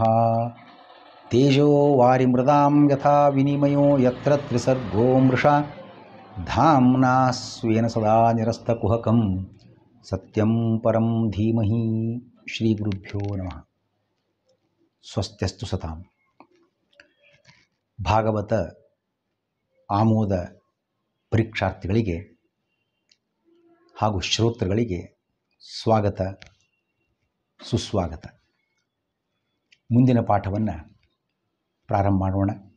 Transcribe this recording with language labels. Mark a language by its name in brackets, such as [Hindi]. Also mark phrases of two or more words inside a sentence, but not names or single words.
[Sanskrit] ತೇಜೋ ವಾರಿಮೃದಾಂ ಯಥಾ ವಿನಿಮಯೋ ಯತ್ರ ತ್ರಿಸರ್ಗೋ ಮೃಷಾ ಧಾಮ್ನಾ ಸ್ವೇನ ಸದಾ ನಿರಸ್ತಕುಹಕಂ ಸತ್ಯಂ ಪರಂ ಧೀಮಹಿ. ಶ್ರೀಗುರುಭ್ಯೋ ನಮಃ. ಸ್ವಸ್ತ್ಯಸ್ತು ಸತಾಂ. [Kannada] ಭಾಗವತ ಆಮೋದ ಪರೀಕ್ಷಾರ್ಥಿಗಳಿಗೆ ಹಾಗೂ ಶ್ರೋತೃಗಳಿಗೆ ಸ್ವಾಗತ ಸುಸ್ವಾಗತ. ಮುಂದಿನ ಪಾಠವನ್ನು ಪ್ರಾರಂಭ ಮಾಡೋಣ.